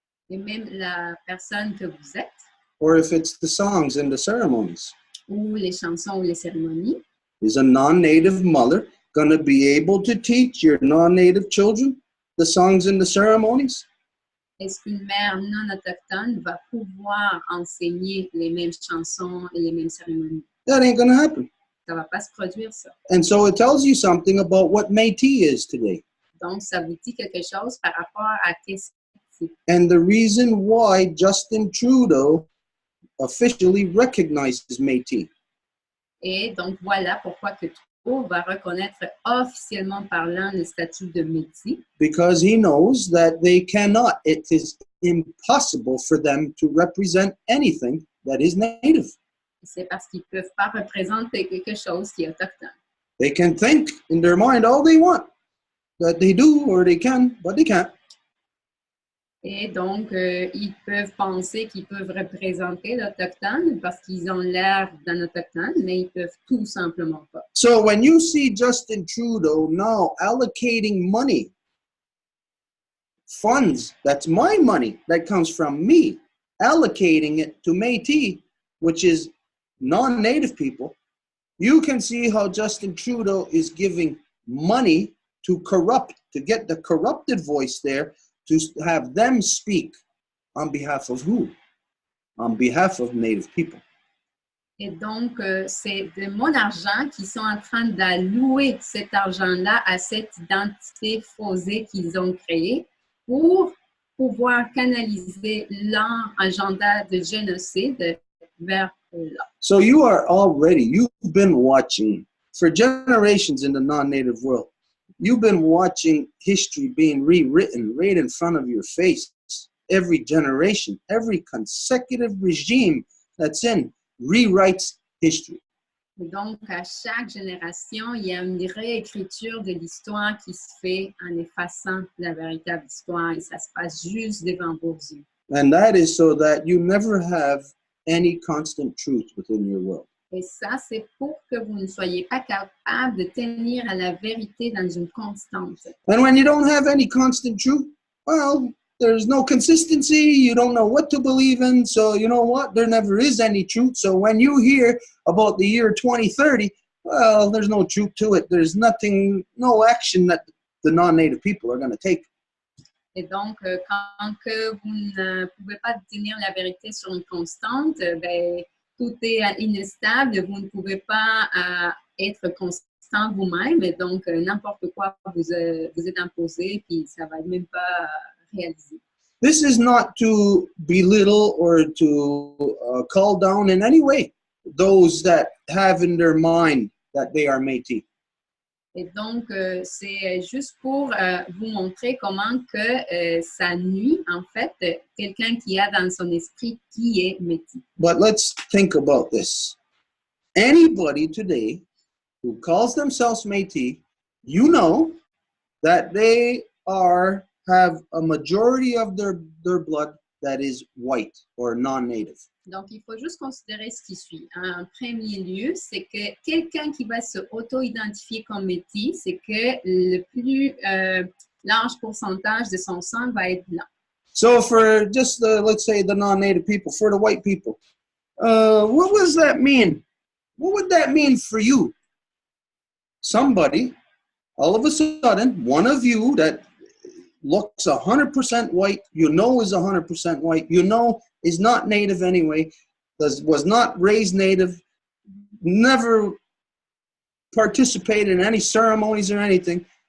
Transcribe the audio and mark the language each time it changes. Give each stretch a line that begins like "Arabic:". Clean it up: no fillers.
French: Et même la personne que vous êtes.
English: Or if it's the songs and the ceremonies.
French: Ou les chansons ou les cérémonies.
English: Is a non-native mother going to be able to teach your non-native children the songs and the ceremonies?
French: Est-ce qu'une mère non autochtone va pouvoir enseigner les mêmes chansons et les mêmes cérémonies?
English: That ain't going to happen.
French: Ça va pas se produire, ça.
English: And so it tells you something about what Métis is today.
French: Donc, ça vous dit quelque chose par rapport à qu'est-ce que c'est.
English: And the reason why Justin Trudeau officially recognizes Métis.
French: Et donc, voilà pourquoi que Trudeau va reconnaître officiellement parlant le statut de Métis.
English: Because he knows that they cannot, it is impossible for them to represent anything that is native.
French: C'est parce qu'ils ne peuvent pas représenter quelque chose qui est autochtone.
English: They can think in their mind all they want, that they do or they can, but they can't.
French: Et donc, ils peuvent penser qu'ils peuvent représenter l'Autochtone parce qu'ils ont l'air d'un Autochtone, mais ils peuvent tout simplement pas.
English: So when you see Justin Trudeau now allocating money, funds, that's my money, that comes from me, allocating it to Métis, which is non-native people, you can see how Justin Trudeau is giving money to corrupt, to get the corrupted voice there, to have them speak on behalf of who? On behalf of Native people.
French: Et donc, c'est de mon argent qu'ils sont en train d'allouer cet argent-là à cette identité faussée qu'ils ont créée pour pouvoir canaliser leur agenda de génocide vers là.
English: So you are already, you've been watching for generations in the non-native world. You've been watching history being rewritten right in front of your face. Every generation, every consecutive regime that's in rewrites history.
French: Et donc, à chaque génération, il y a une réécriture de l'histoire qui se fait en effaçant la véritable histoire et ça se passe juste devant vos yeux.
English: And that is so that you never have any constant truth within your world.
French: Et ça, c'est pour que vous ne soyez pas capable de tenir à la vérité dans une constante.
English: And when you don't have any constant truth, well, there's no consistency, you don't know what to believe in, so you know what, there never is any truth. So when you hear about the year 2030, well, there's no truth to it. There's nothing, no action that the non-native people are going to take.
French: Et donc, quand que vous ne pouvez pas tenir la vérité sur une constante, ben, tout est inestable, vous ne pouvez pas être constant vous-même, et donc n'importe quoi vous êtes imposé, puis ça ne va même pas réaliser.
English: This is not to belittle or to call down in any way those that have in their mind that they are Métis.
French: Et donc, c'est juste pour vous montrer comment que ça nuit, en fait, quelqu'un qui a dans son esprit qui est Métis.
English: But let's think about this. Anybody today who calls themselves Métis, you know that they have a majority of their blood that is white or non-native.
French: Donc, il faut juste considérer ce qui suit. En premier lieu, c'est que quelqu'un qui va se auto-identifier comme métis, c'est que le plus large pourcentage de son sang va être blanc.
English: So for just let's say the non-native people, for the white people, what does that mean? What would that mean for you? Somebody, all of a sudden, one of you that looks 100% white, you know is 100% white, you know is not native anyway, was not raised native, never participated in any ceremonies or anything.